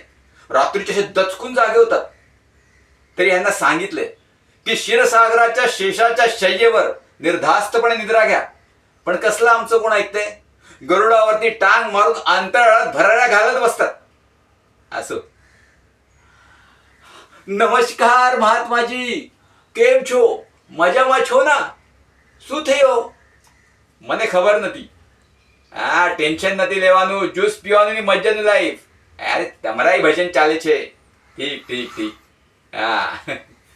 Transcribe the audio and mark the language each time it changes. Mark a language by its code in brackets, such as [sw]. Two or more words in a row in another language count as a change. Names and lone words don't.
[mr] रात्रीचे असे दचकून जागे होतात. तरी यांना सांगितले की क्षीरसागराच्या शेषाच्या शय्येवर निर्धास्तपणे निद्रा घ्या. पण कसलं आमचं कोण ऐकतंय? गरुडावरती टांग मारून अंतराळात भराऱ्या घालत बसतात. असो. नमस्कार महात्माजी, [gu] કેમ છો? मजाમાં છો ના? શું થયો? મને ખબર નથી. ટેન્શન નથી લેવાનું, જ્યુસ પીવાનું ની મજાનું લાઈફ. અરે તમારા ભજન ચાલે છે. ઠીક ઠીક ઠીક.